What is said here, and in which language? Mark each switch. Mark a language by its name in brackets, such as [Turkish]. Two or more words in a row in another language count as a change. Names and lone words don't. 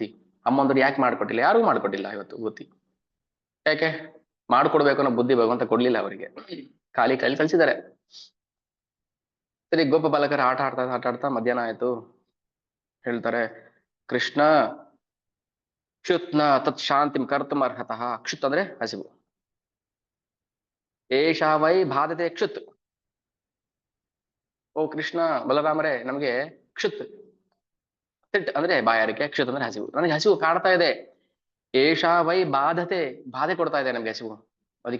[Kannada] ಅಮ್ಮಂದ್ರು ಯಾಕೆ ಮಾಡ್ಕೊಟ್ಟಿಲ್ಲ? ಯಾರಿಗೂ ಮಾಡ್ಕೊಟ್ಟಿಲ್ಲ ಇವತ್ತು ಬುತ್ತಿ. ಯಾಕೆ ಮಾಡ್ಕೊಡ್ಬೇಕು ಅನ್ನೋ ಬುದ್ಧಿ ಭಗವಂತ ಕೊಡ್ಲಿಲ್ಲ ಅವರಿಗೆ, ಖಾಲಿ ಕಳ್ಸಿದ್ದಾರೆ. ಸರಿ, ಗೋಪ ಬಾಲಕರ ಆಟ ಆಡ್ತಾ ಮಧ್ಯಾಹ್ನ ಆಯ್ತು. [Sanskrit] ಹೇಳ್ತಾರೆ, ಕೃಷ್ಣ ಕ್ಷುತ್ನ ತತ್ ಶಾಂತಿಂ ಕರ್ತುಂ ಅರ್ಹತಃ. [Kannada] ಕ್ಷುತ್ ಅಂದ್ರೆ ಹಸಿವು. [Sanskrit] ಏಷಾ ವೈ ಬಾಧತೆ ಕ್ಷುತ್. [Kannada] ಓ ಕೃಷ್ಣ ಬಲರಾಮರೇ, ನಮಗೆ ಕ್ಷುತ್ ತಿಟ್ ಅಂದ್ರೆ ಬಾಯಾರಿಕೆ, ಕ್ಷುತ್ ಅಂದ್ರೆ ಹಸಿವು. ನನಗೆ ಹಸಿವು ಕಾಡ್ತಾ ಇದೆ. [Sanskrit] ಏಷಾ ವೈ ಬಾಧತೆ, [Kannada] ಬಾಧೆ ಕೊಡ್ತಾ ಇದೆ ನಮ್ಗೆ ಹಸಿವು.